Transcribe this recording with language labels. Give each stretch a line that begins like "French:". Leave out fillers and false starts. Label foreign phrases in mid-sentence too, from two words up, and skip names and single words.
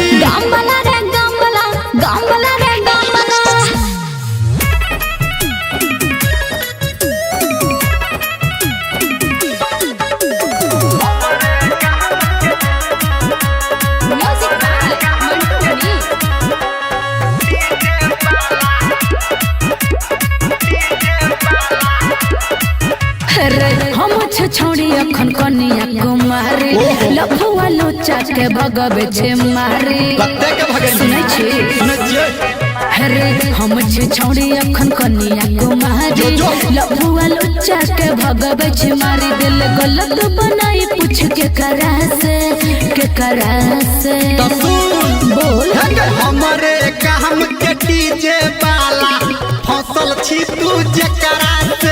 Maithili: गाम वाला रे गाम वाला गाम वाला रे गाम वाला
English: music by
Maithili: मंटू मनी रे हम छोड़ी अखन कनिया कुमारी लफुआ लोचा के भगवे छे मारी कत्ते के भगल सुनै छी सुनै छियै रे हम छोड़ी अखन कनिया कुमारी लफुआ लोचा के भगवे छे मारी दिल गलत बनाई पूछ के करा से तो सुन बोल हे गे हमरे काम के डीजे वाला फसल छी तू जकरा से